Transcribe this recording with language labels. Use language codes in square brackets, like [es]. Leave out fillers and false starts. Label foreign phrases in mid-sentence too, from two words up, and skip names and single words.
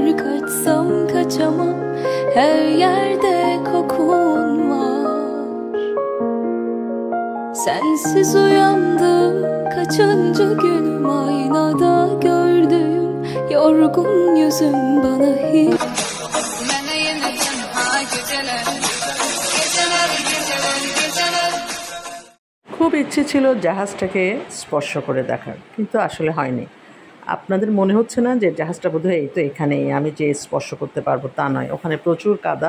[tr] Kaçsam kaçamam, her yerde kokun var. Sensiz uyandım, kaçıncı günüm. Aynada gördüğüm yorgun yüzüm bana hiç. [bn] খুব ইচ্ছে ছিল জাহাজটাকে স্পর্শ করে দেখার, কিন্তু আসলে হয়নি। আপনাদের মনে হচ্ছে না যে জাহাজটা বোধহয় এই তো এখানেই, আমি যে স্পর্শ করতে পারবো তা নয়, ওখানে প্রচুর কাদা।